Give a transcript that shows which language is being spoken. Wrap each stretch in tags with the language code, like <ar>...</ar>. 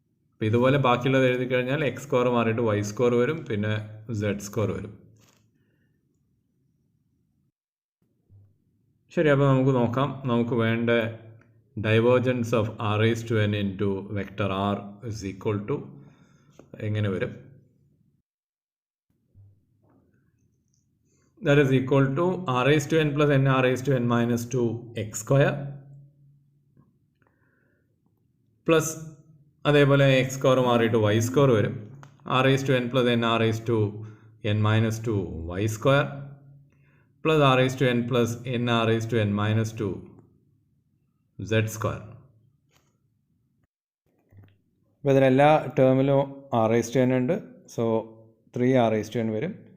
<ml>അപ്പോൾ ഇതുപോലെ ബാക്കിയുള്ളത് എഴുതി കഴിഞ്ഞാൽ എക്സ് സ്ക്വയർ മാറിയിട്ട് വൈ സ്ക്വയർ വരും, പിന്നെ സെഡ് സ്ക്വയർ വരും. ശരി, അപ്പോൾ നമുക്ക് നോക്കാം. നമുക്ക് വേണ്ട</ml> <en>divergence of r raise to n into vector r is equal to</en> <ml>എങ്ങനെ വരും.</ml> <en>That is equal to r raised to n plus n r raised to n minus 2 x square plus</en> <ml>അതേപോലെ</ml> <en>x square</en> <ml>മാറിയിട്ട്</ml> <en>y square</en> <ml>വരും.</ml> <en>R raise to n plus n r raise to n minus 2 y square plus r raise to n plus n r raise to n minus 2 z square.</en> <ml>അപ്പോൾ ഇതിലെല്ലാ ടേമിലും R raise to N ഉണ്ട്. So 3 R raise to N വരും.</ml>